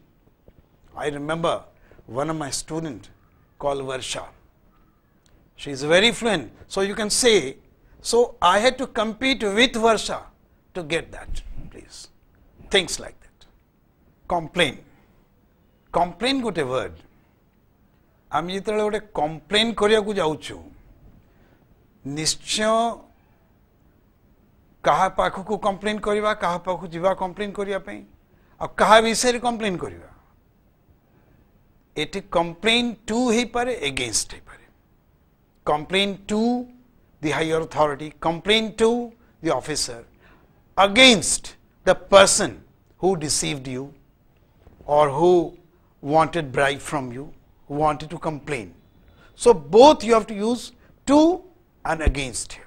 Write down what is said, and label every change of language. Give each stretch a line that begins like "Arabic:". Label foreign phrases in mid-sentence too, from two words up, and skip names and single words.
English: I remember one of my students called Varsha. She is very fluent. So you can say, so I had to compete with Varsha to get that, please. Things like that. Complain. Complain gote word.
Odia: আমি যেতବେଳେ ଗୋଟେ କମ୍ପ୍ଲେନ୍ କରିବାକୁ ଯାଉଛୁ ନିଶ୍ଚୟ କାହା ପାଖକୁ କମ୍ପ୍ଲେନ୍ କରିବା କାହା ପାଖକୁ ଯିବା କମ୍ପ୍ଲେନ୍ କରିବା ପାଇଁ ଆଉ କାହା ବିଷୟରେ କମ୍ପ୍ଲେନ୍ କରିବା ଏଠି
English: complain to
Odia: ହେଇପାରେ ଏଗେନ୍ଷ୍ଟ ହେଇପାରେ
English: complain to the higher authority, complain to the officer against the person who deceived you or who wanted bribe from you, who wanted to complain. So both you have to use to and against here.